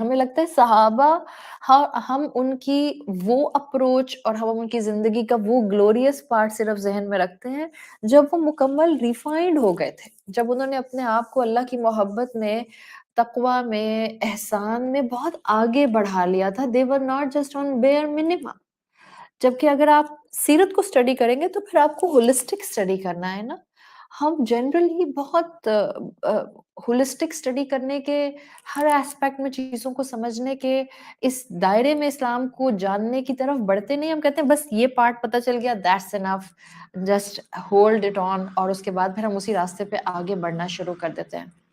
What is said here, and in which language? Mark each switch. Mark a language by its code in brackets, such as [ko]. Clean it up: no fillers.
[ur] ہمیں لگتا ہے صحابہ، ہم ان کی وہ اپروچ اور ہم ان کی زندگی کا وہ گلوریس پارٹ صرف ذہن میں رکھتے ہیں جب وہ مکمل ریفائنڈ ہو گئے تھے، جب انہوں نے اپنے آپ کو اللہ کی محبت میں، تقوی میں، احسان میں بہت آگے بڑھا لیا تھا. [en] they were not just on bare minimum. [ur] جبکہ اگر آپ سیرت کو اسٹڈی کریں گے تو پھر آپ کو ہولسٹک اسٹڈی کرنا ہے نا. ہم جنرلی بہت ہولسٹک اسٹڈی کرنے کے، ہر ایسپیکٹ میں چیزوں کو سمجھنے کے، اس دائرے میں اسلام کو جاننے کی طرف بڑھتے نہیں. ہم کہتے ہیں بس یہ پارٹ پتہ چل گیا، that's enough, just hold it on, اور اس کے بعد پھر ہم اسی راستے پہ آگے بڑھنا شروع کر دیتے ہیں.